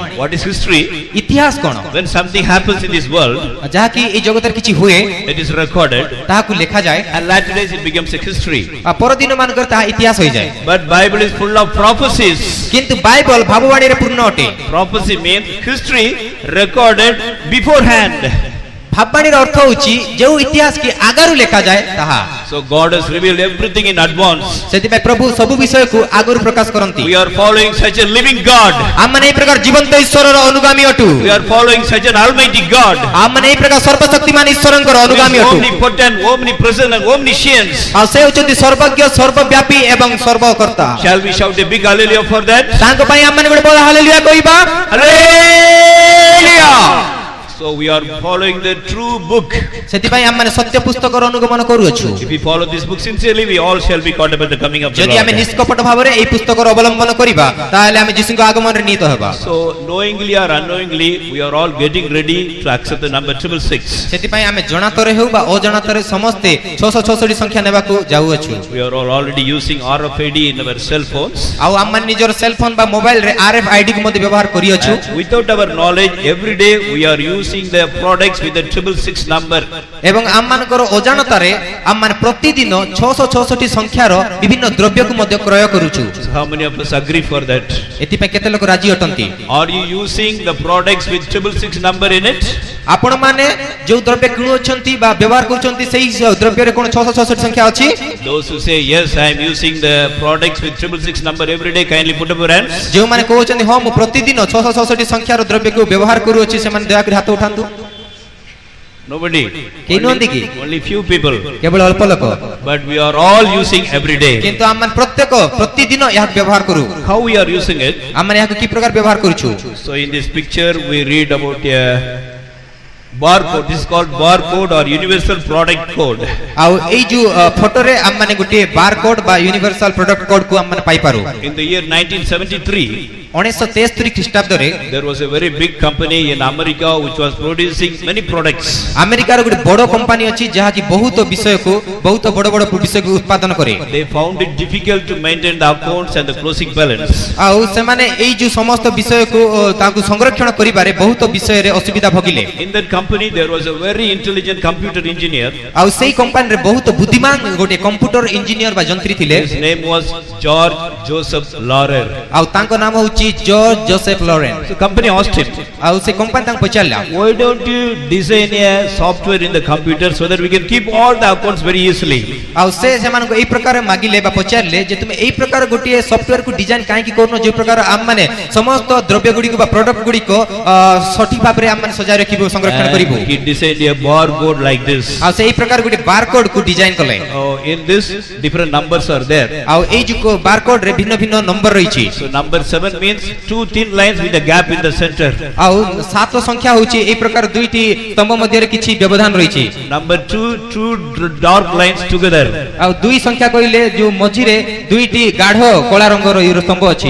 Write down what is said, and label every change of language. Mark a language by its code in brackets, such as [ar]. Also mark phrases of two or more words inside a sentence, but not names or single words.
[en] What is history? [or] ଇତିହାସ କଣ? [en] When something happens in this world, [or] ଯାହାକି ଏହି ଜଗତରେ କିଛି ହୁଏ [en] it is recorded. [or] ତାହାକୁ ଲେଖାଯାଏ [en] And later days it becomes a history. [or] ଆଉ ପରଦିନ ମାନଙ୍କର ତାହା ଇତିହାସ ହୋଇଯାଏ। [en] But Bible is full of prophecies. [or] କିନ୍ତୁ ବାଇବଲ ଭାବବାଣୀରେ ପୂର୍ଣ୍ଣ ଅଟେ। [en] Prophecy means history recorded beforehand. [or] ଭାବବାଣୀର ଅର୍ଥ ହେଉଛି ଯେଉଁ ଇତିହାସ କି ଆଗରୁ ଲେଖାଯାଏ ତାହା। [en] So God has revealed everything in advance. [or] ସେଥିପାଇଁ ପ୍ରଭୁ ସବୁ ବିଷୟକୁ ଆଗରୁ ପ୍ରକାଶ କରନ୍ତି। [en] We are following such a living God. [or] ଆମମାନେ ଏହି ପ୍ରକାର ଜୀବନ୍ତ ଈଶ୍ୱରର ଅନୁଗାମୀ ଅଟୁ। [en] We are following such an almighty God. [or] ଆମମାନେ ଏହି ପ୍ରକାର ସର୍ବଶକ୍ତିମାନ ଈଶ୍ୱରଙ୍କର ଅନୁଗାମୀ [en] He is [or] ଅଟୁ। [en] omnipotent, omnipresent and omniscient. [or] ଆଉ ସେ ହେଉଛନ୍ତି ସର୍ବଜ୍ଞ ସର୍ବବ୍ୟାପୀ ଏବଂ ସର୍ବକର୍ତ୍ତା। [en] Shall we shout a big hallelujah for that? [or] ତାଙ୍କ ପାଇଁ ଆମମାନେ ଗୋଟେ ବଡ଼ ହାଲେଲୁୟା କହିବା। [en] Hallelujah! So we are following the true book. [or] ସେଥିପାଇଁ ଆମମାନେ ସତ୍ୟ ପୁସ୍ତକର ଅନୁଗମନ କରୁଅଛୁ। [en] If we follow this book sincerely, we all shall be caught up at the coming of the [or] ଯଦି ଆମେ [en] Lord. [or] ନିଷ୍କପଟ ଭାବରେ ଏହି ପୁସ୍ତକର ଅବଲମ୍ବନ କରିବା ତାହେଲେ ଆମେ ଯୀଶୁଙ୍କ ଆଗମନରେ ନିହିତ ହେବା। [en] So knowingly or unknowingly, we are all getting ready to accept the number 666. [or] ସେଥିପାଇଁ ଆମେ ଜଣାତରେ ହେଉ ବା ଅଜଣାତରେ ସମସ୍ତେ 666 ସଂଖ୍ୟା ନେବାକୁ ଯାଉଅଛୁ। [en] We are all already using RFID in our cell phones. [or] ଆଉ ଆମମାନେ ନିଜର [en] cell phone [or] ବା ମୋବାଇଲରେ RFID କୁ ମଧ୍ୟ ବ୍ୟବହାର କରିଅଛୁ। [en] And without our knowledge, every day we are using the products with the 666 number. [or] ଏବଂ ଆମମାନଙ୍କର ଅଜାଣତାରେ ଆମମାନେ ପ୍ରତିଦିନ 666 ସଂଖ୍ୟାର ବିଭିନ୍ନ ଦ୍ରବ୍ୟକୁ ମଧ୍ୟ କ୍ରୟ କରୁଛୁ। [en] So how many of us agree for that? [or] ଏଥିପାଇଁ କେତେ ଲୋକ ରାଜି ଅଟନ୍ତି? [en] Are you using the products with 666 number in it? [or] ଆପଣମାନେ ଯେଉଁ ଦ୍ରବ୍ୟ କିଣୁଅଛନ୍ତି ବା ବ୍ୟବହାର କରୁଛନ୍ତି ସେହି ଦ୍ରବ୍ୟରେ କ'ଣ 666 ସଂଖ୍ୟା ଅଛି? [en] Those who say yes, I am using the products with 666 number every day, kindly put up your hands. [or] ଯେଉଁମାନେ କହୁଛନ୍ତି ହଁ ମୁଁ ପ୍ରତିଦିନ 666 ସଂଖ୍ୟାର ଦ୍ରବ୍ୟକୁ ବ୍ୟବହାର କରୁଅଛି ସେମାନେ ଦୟାକରି ହାତ ଉଠାନ୍ତୁ। [en] Nobody. [or] କେହି ନୁହନ୍ତି କି? [en] Only few people. [or] କେବଳ ଅଳ୍ପ ଲୋକ। [en] But we are all using every day. [or] କିନ୍ତୁ ଆମମାନେ ପ୍ରତ୍ୟେକ ପ୍ରତିଦିନ ଏହାକୁ ବ୍ୟବହାର କରୁ। [en] How we are using it? [or] ଆମମାନେ ଏହାକୁ କି ପ୍ରକାର ବ୍ୟବହାର କରୁଛୁ? [en] So in this picture we read about a barcode. This is called barcode or universal product code. [or] ଆଉ ଏଇ ଯୋଉ ଫଟୋରେ ଆମମାନେ ଗୋଟିଏ ବାରକୋଡ୍ ବା [en] universal product code [or] କୁ ଆମମାନେ ପାଇପାରୁ। [en] In the year 1973, [or] 1963 ଖ୍ରୀଷ୍ଟାବ୍ଦରେ [en] there was a very big company in America which was producing many products. [or] ଆମେରିକାର ଗୋଟେ ବଡ଼ କମ୍ପାନୀ ଅଛି ଯାହାକି ବହୁତ ବିଷୟକୁ ବହୁତ ବଡ଼ ବଡ଼ ବିଷୟକୁ ଉତ୍ପାଦନ କରେ। [en] They found it difficult to maintain the accounts and the closing balance. [or] ଆଉ ସେମାନେ ଏଇ ଯୋଉ ସମସ୍ତ ବିଷୟକୁ ତାଙ୍କୁ ସଂରକ୍ଷଣ କରିବାରେ ବହୁତ ବିଷୟରେ ଅସୁବିଧା ଭୋଗିଲେ। [en] In that company there was a very intelligent computer engineer. [or] ଆଉ ସେଇ କମ୍ପାନୀରେ ବହୁତ ବୁଦ୍ଧିମାନ ଗୋଟେ [en] computer engineer [or] ବା ଯନ୍ତ୍ରୀ ଥିଲେ। [en] His name was George Joseph Laurer. [or] ଆଉ ତାଙ୍କ ନାମ ହେଉଛି ଜର୍ଜ ଜୋସେଫ ଲରେନ୍। [en] So company asked him, [or] ଆଉ ସେ କମ୍ପାନୀ ତାଙ୍କୁ ପଚାରିଲା [en] why don't you design a software in the computer so that we can keep all the accounts very easily? [or] ଆଉ ସେ ସେମାନଙ୍କୁ ଏଇ ପ୍ରକାର ମାଗିଲେ ବା ପଚାରିଲେ ଯେ ତୁମେ ଏଇ ପ୍ରକାର ଗୋଟିଏ ସଫ୍ଟୱେୟାରକୁ ଡିଜାଇନ କାହିଁକି କରୁନ ଯେଉଁ ପ୍ରକାର ଆମମାନେ ସମସ୍ତ ଦ୍ରବ୍ୟ ଗୁଡ଼ିକୁ ବା ପ୍ରଡକ୍ଟ ଗୁଡ଼ିକ ସଠିକ ଭାବରେ ଆମମାନେ ସଜାଇ ରଖିବୁ ସଂରକ୍ଷଣ କରିବୁ। [en] He designed a barcode like this. [or] ଆଉ ସେଇ ପ୍ରକାର ଗୋଟେ ବାରକୋଡ୍ କୁ ଡିଜାଇନ କଲେ। [en] In this different numbers are there. [or] ଆଉ ଏଇ ଯୋଉ ବାରକୋଡ୍ ରେ ଭିନ୍ନ ଭିନ୍ନ ନମ୍ବର ରହିଛି। [en] So number 7 means two thin lines with a gap in the center. [or] ଆଉ 7 ସଂଖ୍ୟା ହେଉଛି ଏଇ ପ୍ରକାର ଦୁଇଟି ସ୍ତମ୍ଭ ମଧ୍ୟରେ କିଛି ବ୍ୟବଧାନ ରହିଛି। [en] Number 2 two dark lines together. [or] ଆଉ 2 ସଂଖ୍ୟା କହିଲେ ଯୋଉ ମଝିରେ ଦୁଇଟି ଗାଢ କଳା ରଙ୍ଗର ସ୍ତମ୍ଭ ଅଛି।